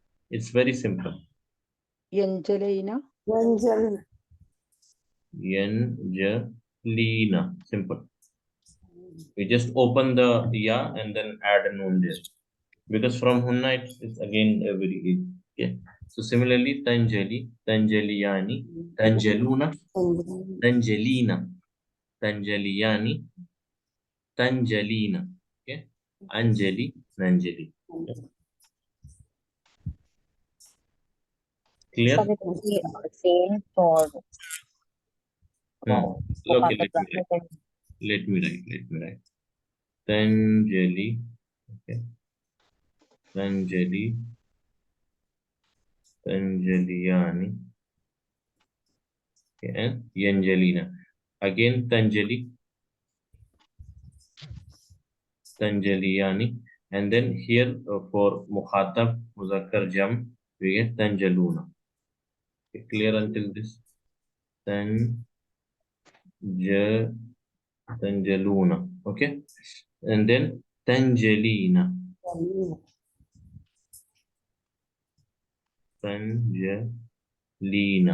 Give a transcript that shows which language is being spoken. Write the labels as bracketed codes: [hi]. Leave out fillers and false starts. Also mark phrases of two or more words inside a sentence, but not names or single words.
[en] It's very simple. [ar] ينجلين. ينجلين. ينجلين. [en] Simple. We just open the ya and then add a noon there. Because from hunna it's again very easy. Okay. So similarly, [ar] تنجلي، تنجليان، تنجلون، تنجلين، تنجليان، تنجلين. Okay. أنجلي، ننجلي. [en] Okay. Clear? Sir, it will be same for Hmm. Okay, Mukhatab. let me write. Tanjali. Okay. [ar] تنجلي، تنجليان. [en] Okay. And Yanjalina. Again, [ar] تنجلي، تنجليان, [en] and then here for [ar] مخاطب مذكر جمع, [en] we get Tanjaluna. Okay, clear until this? Tanjaluna. Okay, and then [ar] تنجلين تنجلين.